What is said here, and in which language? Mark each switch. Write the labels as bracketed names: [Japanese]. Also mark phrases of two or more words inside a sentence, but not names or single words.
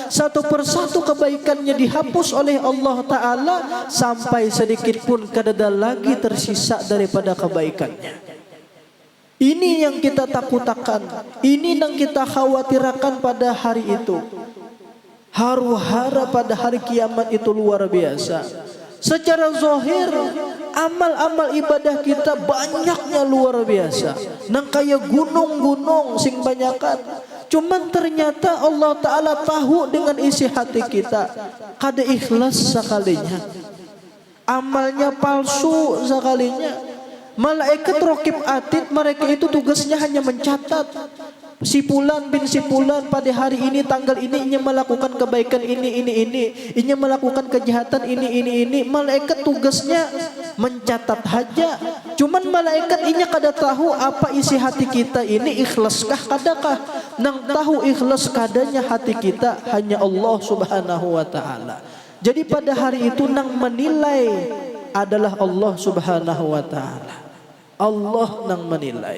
[Banjar] Satu persatu kebaikannya dihapus oleh Allah Ta'ala, sampai sedikit pun kadada lagi tersisa daripada kebaikannya. Ini yang kita takutakan, ini yang kita khawatirkan pada hari itu. Haru-hara pada hari kiamat itu luar biasa. Secara zahir amal-amal ibadah kita banyaknya luar biasa, nang kaya gunung-gunung sing banyakan. Cuman ternyata Allah Ta'ala tahu dengan isi hati kita, kada ikhlas sekalinya, amalnya palsu sekalinya. Malaikat rokib atid mereka itu tugasnya hanya mencatat si fulan bin si fulan pada hari ini tanggal ini inya melakukan kebaikan ini, inya melakukan kejahatan ini. Malaikat tugasnya mencatat saja. Cuman malaikat inya kada tahu apa isi hati kita ini, ikhlaskah kadakah. Nang tahu ikhlas kadanya hati kita hanya Allah Subhanahu wa Ta'ala. Jadi pada hari itu nang menilai adalah Allah Subhanahu wa Ta'ala. Allah nang menilai.